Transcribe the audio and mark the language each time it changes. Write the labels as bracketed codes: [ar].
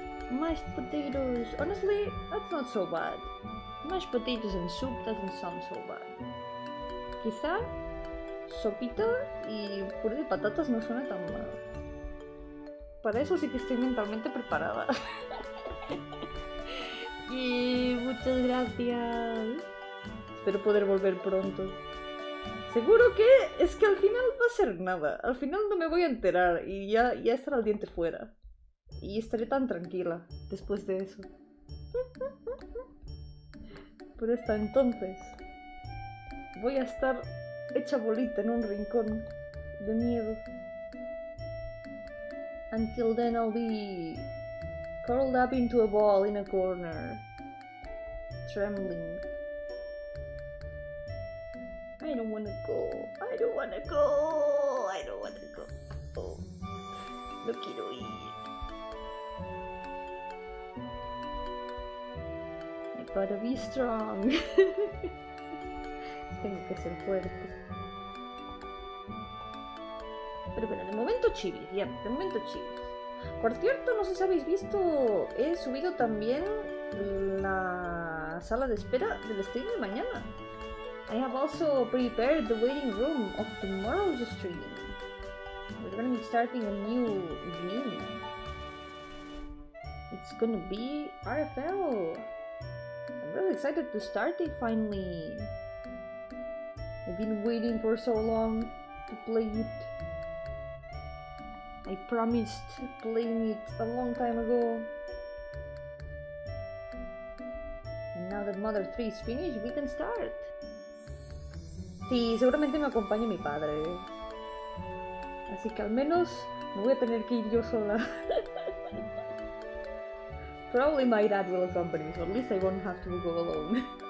[en] Mashed potatoes. Honestly, that's not so bad. Mashed potatoes and soup doesn't sound so bad. [es] Quizá sopita y puré de patatas no suena tan mal. Para eso sí que estoy mentalmente preparada. Y muchas gracias. Espero poder volver pronto. Seguro que es que al final va a ser nada. Al final no me voy a enterar y ya estará el diente fuera. Y estaré tan tranquila después de eso. Pero hasta entonces voy a estar hecha bolita en un rincón de miedo. [en] Until then I'll be curled up into a ball in a corner, trembling. I don't wanna go. I don't wanna go. I don't wanna go. [es] Oh, no quiero ir. [en] I gotta be strong. [es] Tengo que ser fuerte. Pero bueno, de momento chivis, ya, de momento chivis. Por cierto, no sé si habéis visto, he subido también la sala de espera del stream de mañana. [en] I have also prepared the waiting room of tomorrow's stream. We're gonna be starting a new game. It's gonna be RFL. I'm really excited to start it finally. I've been waiting for so long to play it. I promised playing it a long time ago. And now that Mother 3 is finished, we can start. [es] Sí, seguramente me acompañe mi padre. Así que al menos no voy a tener que ir yo sola. [en] Probably my dad will accompany me, so at least I won't have to go alone.